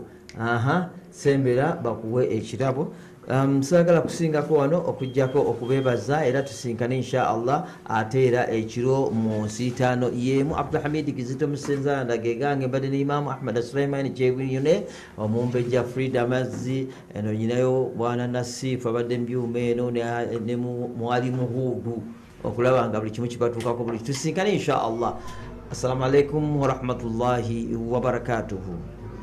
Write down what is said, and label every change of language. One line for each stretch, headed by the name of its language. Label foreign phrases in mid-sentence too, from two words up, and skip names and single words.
Ganda: Sembera bakuwe ekirabo. Saagala kusingako wano okujjako okubeebaza era tusinkane
Arabic: إن شاء الله
Ganda: ate era ekiro mu nsiitaano y'emu. Abdulhamid Kizito Musenzanda gegange mbadde ne Imam Ahmad Sulaiman Kyebuyune, omumbejja Frida Mazzi, eno nyinayo bwana Nasif abadde mbyuma eno ne mwalimu Hudu okulaba nga buli kimu kibatuukako buli tusinkane
Arabic: إن شاء الله. السلام عليكم ورحمة الله وبركاته.